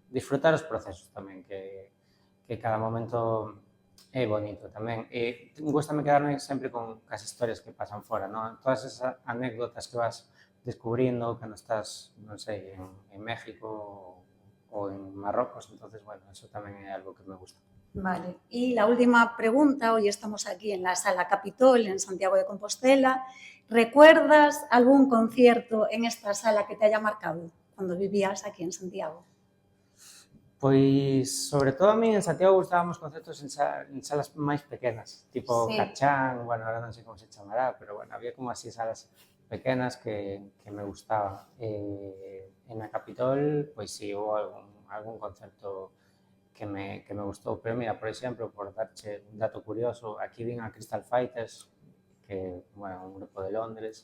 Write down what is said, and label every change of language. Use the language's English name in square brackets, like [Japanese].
[Galician] Disfrutar os procesos tamén, que cada momento é bonito tamén. E gústame quedarme sempre con as historias que pasan fora, non? Todas esas anécdotas que vas descubrindo cando estás, non sei, en México ou en Marrocos, entonces, bueno, eso tamén é algo que me gusta. [Spanish] Vale, y la última pregunta, hoy estamos aquí en la Sala Capitol, en Santiago de Compostela. ¿Recuerdas algún concierto en esta sala que te haya marcado cuando vivías aquí en Santiago? [Galician] Pois, sobre todo a mí en Santiago gustábamos concertos en salas máis pequenas, tipo [Spanish] Sí. [Galician] Cachán, bueno, ahora non sei como se chamará, pero bueno, había como así salas pequenas que me gustaban. En a Capitol, pois sí, hubo algún concerto que me gustou, pero mira, por exemplo, por darche un dato curioso, aquí vin a Crystal Fighters, que, bueno, un grupo de Londres,